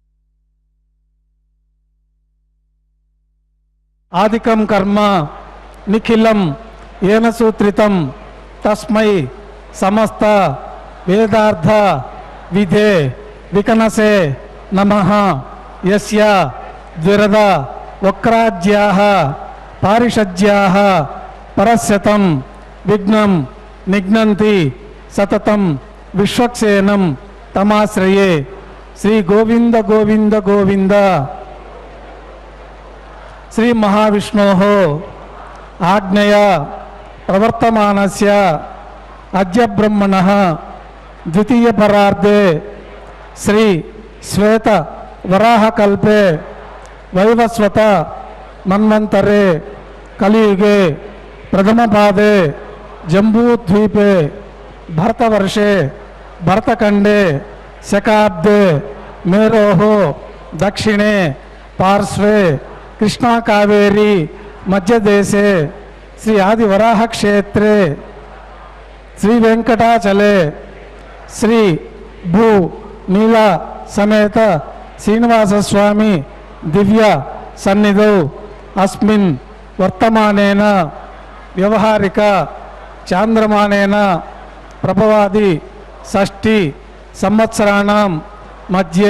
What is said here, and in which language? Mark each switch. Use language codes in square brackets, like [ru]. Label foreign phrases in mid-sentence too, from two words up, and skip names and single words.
[sa] आदिकं कर्म निखिलं येन सूत्रितं तस्मै समस्त वेदार्थ विदे विखनसे नमः यस्य द्विरद वक्त्राद्याः पारिषद्याः परश्शतम् विघ्नं निघ्नन्ति सततं विष्वक्सेनं तमाश्रये. श्री गोविन्द गोविन्द गोविन्द। श्री महाविष्णोः आज्ञया प्रवर्तमानस्य अद्य ब्रह्मणः द्वितीय परार्धे श्री श्वेत वराह कल्पे वैवस्वत मन्वंतरे कलियुगे प्रथम पादे जम्बूद्वीपे भरतवर्षे भरतखंडे शकाब्दे मेरोः दक्षिणे पार्श्वे कृष्णा कावेरी मध्यदेशे श्री आदिवराह क्षेत्रे श्री वेंकटाचले శ్రీ భూ నీల సమేత శ్రీనివాసస్వామి దివ్య సన్నిధౌ అస్మిన్ వర్తమానేన వ్యవహారిక చాంద్రమానేన ప్రభవాది షష్ఠి సంవత్సరాణం మధ్యే